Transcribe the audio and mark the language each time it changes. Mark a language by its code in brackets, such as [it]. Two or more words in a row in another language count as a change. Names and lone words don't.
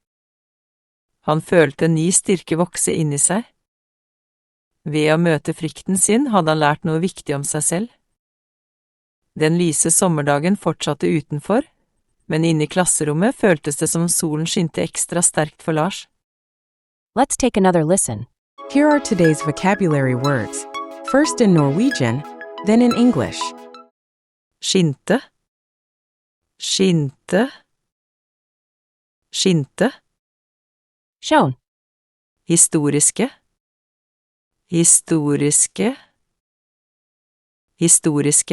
[no] Han følte en ny styrke vokse inn i seg. Ved å møte frykten sin hadde han lært noe viktig om seg selv. Den lyse sommerdagen fortsatte utenfor, men inne i klasserommet føltes det som solen skinte ekstra sterkt for Lars. [en] Let's take another listen. Here are today's vocabulary words. First in Norwegian, then in English. [no] Skinte. Skinte. Skinte. [en] Shown. [no] Historiske. Historiske. Historiske.